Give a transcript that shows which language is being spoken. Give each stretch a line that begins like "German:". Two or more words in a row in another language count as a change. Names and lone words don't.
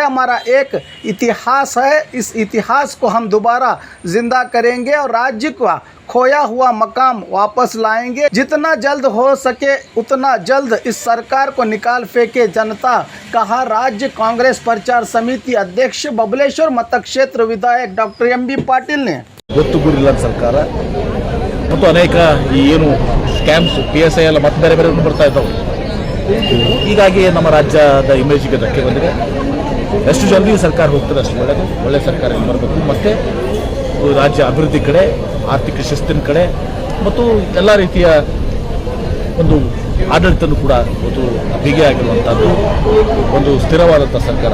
Hindi: हमारा एक इतिहास है, इस इतिहास को हम दोबारा जिंदा करेंगे और राज्य का खोया हुआ मकाम वापस लाएंगे। जितना जल्द हो सके उतना जल्द इस सरकार को निकाल फेंके जनता, कहा राज्य कांग्रेस प्रचार समिति अध्यक्ष बबलेश्वर मतक्षेत्र विधायक डॉक्टर MB पाटिल ने।
Kannada: ಗೊತ್ತುಗುರಿಲ್ಲ ಸರ್ಕಾರ ಮತ್ತು ಅನೇಕ ಏನು ಸ್ಕ್ಯಾಮ್ಸ್ PSI ಎಲ್ಲ ಮತ್ತೆ ಬೇರೆ ಬೇರೆ ಬರ್ತಾ ಇದ್ದಾವೆ. ಹೀಗಾಗಿ ನಮ್ಮ ರಾಜ್ಯದ ಇಮೇಜ್ಗೆ ಧಕ್ಕೆ ಬಂದಿದೆ. ಎಷ್ಟು ಜಲ್ದಿ ಸರ್ಕಾರ ಹೋಗ್ತದೆ ಅಷ್ಟು ಒಳ್ಳೆಯದು. ಒಳ್ಳೆ ಸರ್ಕಾರ ಬರಬೇಕು, ಮತ್ತು ರಾಜ್ಯ ಅಭಿವೃದ್ಧಿ ಕಡೆ, ಆರ್ಥಿಕ ಶಿಸ್ತಿನ ಕಡೆ ಮತ್ತು ಎಲ್ಲ ರೀತಿಯ ಒಂದು ಆಡಳಿತನೂ ಕೂಡ ಒಂದು ಬಿಗಿ ಆಗಿರುವಂಥದ್ದು ಒಂದು ಸ್ಥಿರವಾದಂಥ ಸರ್ಕಾರ